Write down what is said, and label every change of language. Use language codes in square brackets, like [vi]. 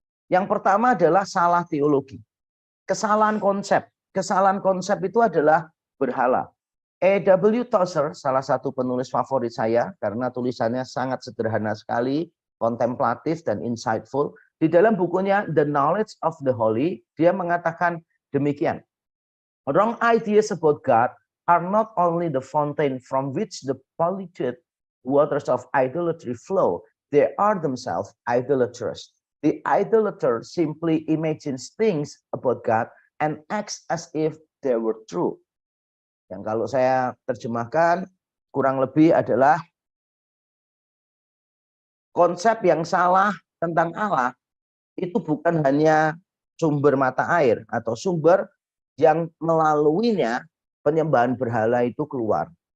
[id] Yang pertama adalah salah teologi. Kesalahan konsep. Kesalahan konsep itu adalah berhala. E.W. Tozer, salah satu penulis favorit saya, karena tulisannya sangat sederhana sekali, kontemplatif dan insightful. Di dalam bukunya The Knowledge of the Holy, dia mengatakan demikian. [en] Wrong ideas about God are not only the fountain from which the polluted waters of idolatry flow, they are themselves idolaters. The idolater simply imagines things about God and acts as if they were true. [id] Yang kalau saya terjemahkan kurang lebih adalah konsep yang salah tentang Allah itu bukan hanya sumber mata air atau sumber yang melaluinya penyembahan berhala itu keluar.